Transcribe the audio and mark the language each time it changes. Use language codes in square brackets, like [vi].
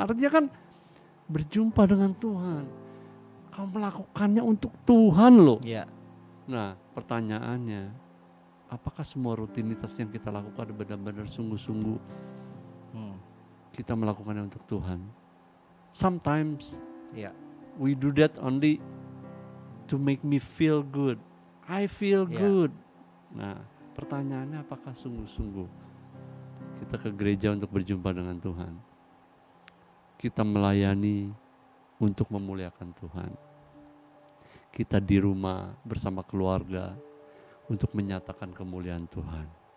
[id] Artinya kan berjumpa dengan Tuhan. Kau melakukannya untuk Tuhan loh. Iya. Nah, pertanyaannya, apakah semua rutinitas yang kita lakukan benar-benar sungguh-sungguh kita melakukannya untuk Tuhan? [en] Sometimes [id] Iya. [en] we do that only to make me feel good. I feel Yeah. good. [id] Nah, pertanyaannya apakah sungguh-sungguh kita ke gereja untuk berjumpa dengan Tuhan? Kita melayani untuk memuliakan Tuhan. Kita di rumah bersama keluarga untuk menyatakan kemuliaan Tuhan.